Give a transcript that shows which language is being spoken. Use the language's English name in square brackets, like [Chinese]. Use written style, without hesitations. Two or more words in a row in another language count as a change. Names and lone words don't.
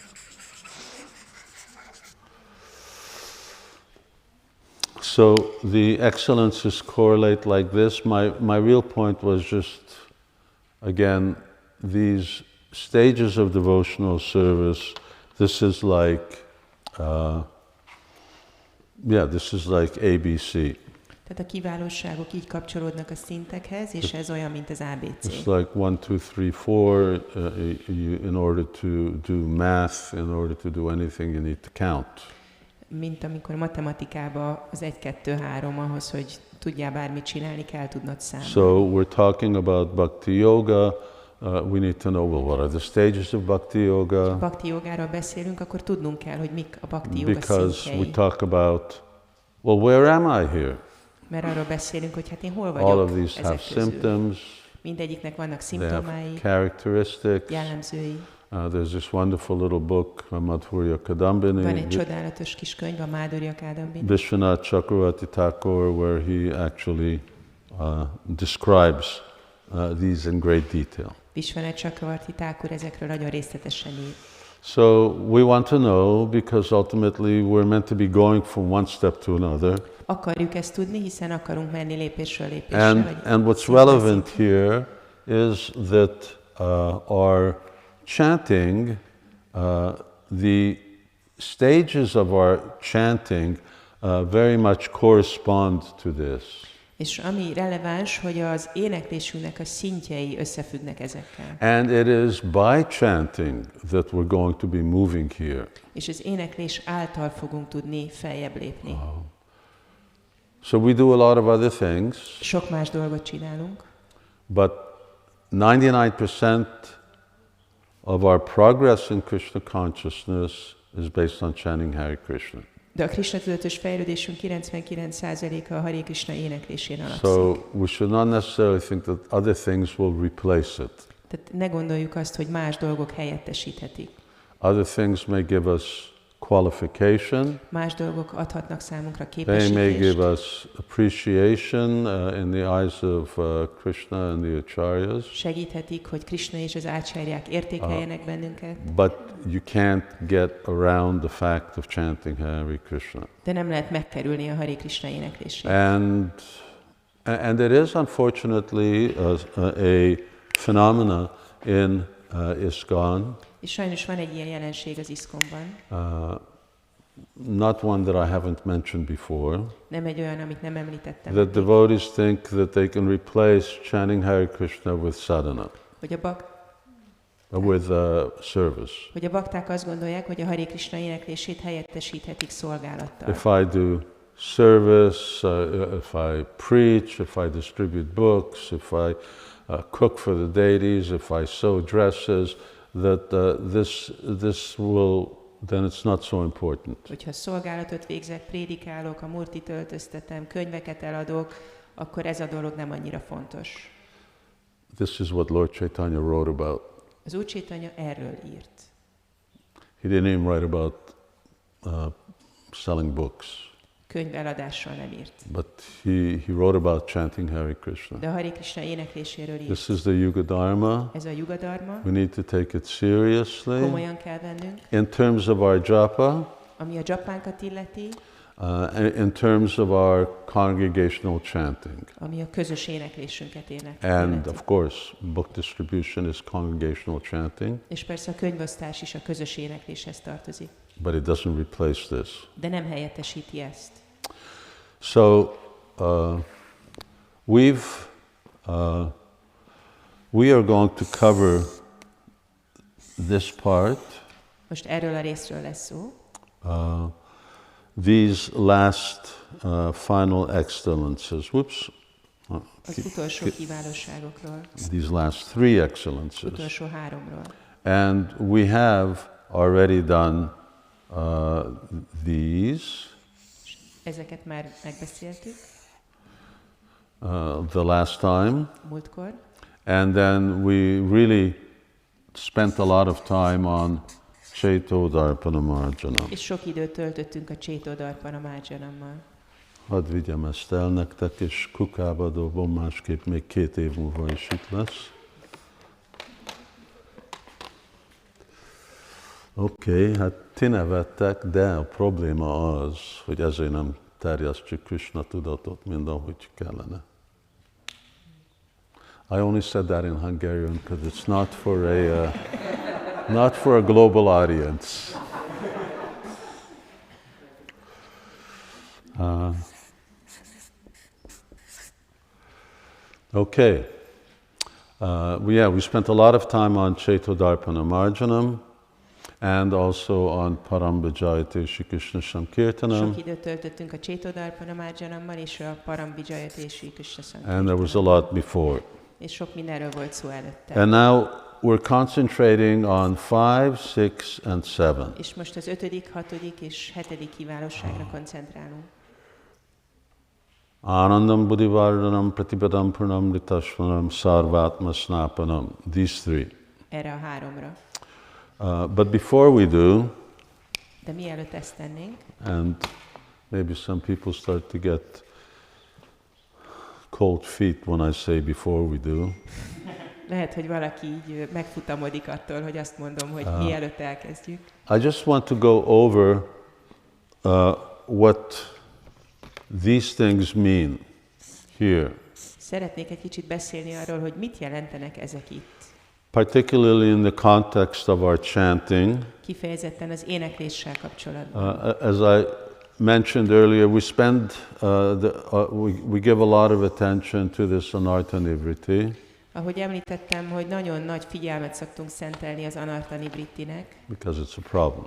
[English] So the excellences correlate like this. My real point was just, again, these stages of devotional service. This is like, this is like ABC. [Hungarian] Tehát a kiválóságok így kapcsolódnak a szintekhez, és ez olyan, mint az ABC. [English] It's like 1, 2, 3, 4. In order to do math, in order to do anything, you need to count. [Hungarian] Mint amikor matematikában az 1, 2, 3, ahhoz, hogy tudjál bármit csinálni, kell tudnod számolni. [English] So we're talking about [Sanskrit] bhakti yoga. [English] We need to know, well, what are the stages of [Sanskrit] bhakti yoga? [Hungarian] Bhakti jogáról beszélünk, akkor tudnunk kell, hogy mik a [Sanskrit] bhakti yoga [English] Because [Hungarian] szintjei. [English] we talk about, well, where am I here? [Hungarian] Mert arról beszélünk, hogy hát én hol [English] All of [Hungarian] vagyok [English] these have [Hungarian] ezek közül. [English] symptoms, [Hungarian] Mindegyiknek vannak [English] they have [Hungarian] szimptomái, [English] characteristics. [Hungarian] jellemzői. [English] There's this wonderful little book, Madhurya [Hungarian] Van Kadambini, egy csodálatos kis könyv, a Madhurya Kadambini. [English] Vishwanath Chakravarti Thakur, where he actually describes these in great detail. [Hungarian] Vishwanath Chakravarti Thakur ezekről nagyon részletesen ír. [English] So we want to know, because ultimately we're meant to be going from one step to another. [Hungarian] Akarjuk ezt tudni, hiszen akarunk menni lépésről lépésre. [English] And what's relevant here is that our chanting, the stages of our chanting very much correspond to this. [Hungarian] És ami releváns, hogy az éneklésünknek a szintjei összefüggnek ezekkel. [English] And it is by chanting that we're going to be moving here. [Hungarian] És az éneklés által fogunk tudni feljebb lépni. [English] Wow. So we do a lot of other things, [Hungarian] Sok más dolgot csinálunk, [English] but 99% of our progress in Krishna consciousness is based on chanting Hare Krishna. [Hungarian] de a Krishna tudatos fejlődésünk 99%-a a Hare Krishna éneklésén alapszik. [English] So we should not necessarily think that other things will replace it. [Hungarian] Tehát ne gondoljuk azt, hogy más dolgok helyettesíthetik. [English] Other things may give us qualification. [Hungarian] Más dolgok adhatnak számunkra [English] They may [Hungarian] képesítést. [English] give us appreciation in the eyes of Krishna and the acharyas. [Hungarian] Segíthetik, hogy Krishna és az ácsáryák értékeljenek bennünket. [English] But you can't get around the fact of chanting Hare Krishna. [Hungarian] De nem lehet megkerülni a Hare Krishna éneklését. [English] And it is unfortunately a phenomena in ISKCON. [Hungarian] És sajnos van egy ilyen jelenség az ISKCON-ban. [English] Not one that I haven't mentioned before. [Hungarian] Nem egy olyan, amit nem említettem. [English] That devotees think that they can replace chanting Hare Krishna with sadhana, [Hungarian] Hogy a [English] with service. [Hungarian] Hogy a bakták azt gondolják, hogy a Hare Krishna éneklését helyettesíthetik szolgálattal. [English] If I do service, if I preach, if I distribute books, if I cook for the deities, if I sew dresses, that this will, then it's not so important. [Hungarian] Hogyha szolgálatot végzek, prédikálok, a murtit öltöztetem, könyveket eladok, akkor ez a dolog nem annyira fontos. [English] This is what Lord Chaitanya wrote about. [Hungarian] Az Úr Chaitanya erről írt. [English] He didn't even write about selling books. [Hungarian] Könyv eladással nem írt. [English] But he wrote about chanting Hare Krishna. [Hungarian] De a Hare Krishna énekléséről írt. [English] This is the [Sanskrit] Yuga Dharma. [Hungarian] Ez a [Sanskrit] Yuga Dharma. [English] We need to take it seriously. [Hungarian] Komolyan kell vennünk. [English] In terms of our japa, [Hungarian] Ami a japánkat illeti, [English] in terms of our congregational chanting. [Hungarian] ami a közös éneklésünket [English] And [Hungarian] illeti. [English] of course, book distribution is congregational chanting, [Hungarian] És persze a könyvosztás is a közös énekléshez tartozik. [English] but it doesn't replace this. [Hungarian] De nem helyettesíti ezt. [English] So we are going to cover this part. [Hungarian] Most erről a részről lesz szó. [English] These last final excellences. Whoops. [Hungarian] Az utolsó kiválóságokról, [English] These last three excellences. [Hungarian] utolsó háromról. [English] And we have already done these. [Hungarian] Ezeket már megbeszéltük. [English] the last time. [Hungarian] Múltkor. [English] And then we really spent a lot of time on [Sanskrit] Chaitodarpana Marjanam. [Hungarian] És sok időt töltöttünk a [Sanskrit] Chaitodarpana Marjanammal. [Hungarian] Hadd vigyem ezt el nektek, és kukába dobom, másképp még 2 év múlva is itt lesz. Oké, hát ti nevettek, de a probléma az, hogy ezért nem terjesztjük Krishna tudatot, mint ahogy kellene. [English] I only said that in Hungarian because it's not for a global audience. Okay. We spent a lot of time on [Sanskrit] Chaitodarpana Marjanam [English] and also on [Sanskrit] Parambhajayate Shri Krishna Sankirtanam. [Hungarian] Sok időt töltöttünk a [Sanskrit] Chaitodarpana Marjanammal [Hungarian] és a [Sanskrit] Parambhajayate Shri Krishna Sankirtanam. [English] And there was a lot before. [Hungarian] És sok mindenről volt szó előtte. [English] And now we're concentrating on 5, 6, and 7. [Hungarian] És most az 5., 6. és 7. kiválóságra koncentrálunk. [Sanskrit] Anandam Buddhivardhanam Pratipadam Purnamritasvanam Sarvatma Snapanam. [English] These 3. [Hungarian] Erre a 3-ra. [English] But before we do, [Hungarian] de mielőtt ezt tennénk, [English] and maybe some people start to get cold feet when I say before we do. [Hungarian] Lehet, hogy valaki így megfutamodik attól, hogy azt mondom, hogy mielőtt elkezdjük. [English] I just want to go over what these things mean here. [Hungarian] Szeretnék egy kicsit beszélni arról, hogy mit jelentenek ezek itt. [English] Particularly in the context of our chanting. [Hungarian] Kifejezetten az énekléssel kapcsolatban. [English] As I mentioned earlier, we give a lot of attention to this [Sanskrit] anartha nivriti. [Hungarian] Ahogy említettem, hogy nagyon nagy figyelmet szoktunk szentelni az [Sanskrit] anartha nivrittinek. [English] Because it's a problem.